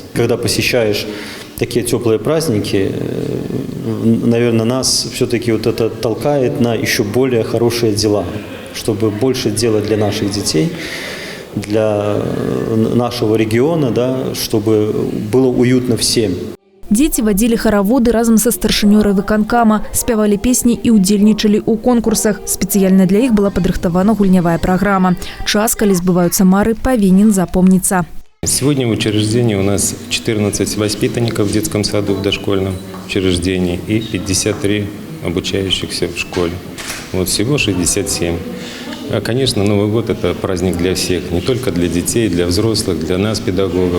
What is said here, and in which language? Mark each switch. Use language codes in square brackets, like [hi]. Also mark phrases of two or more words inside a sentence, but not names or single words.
[ru] Когда посещаешь такие теплые праздники, наверное, нас все-таки вот это толкает на еще более хорошие дела, чтобы больше делать для наших детей, для нашего региона, да, чтобы было уютно всем. [be] Дзеці вадзілі хараводы разам са старшынёй райвыканкама, спявалі песні і ўдзельнічалі ў конкурсах. Спецыяльна для іх была падрыхтавана гульнявая праграма. Час, калі збываюцца мары, павінен запомниться. [ru] Сегодня в учреждении у нас 14 воспитанников в детском саду в дошкольном учреждении и 53 обучающихся в школе. Вот всего 67. А, конечно, Новый год – это праздник для всех, не только для детей, для взрослых, для нас, педагогов.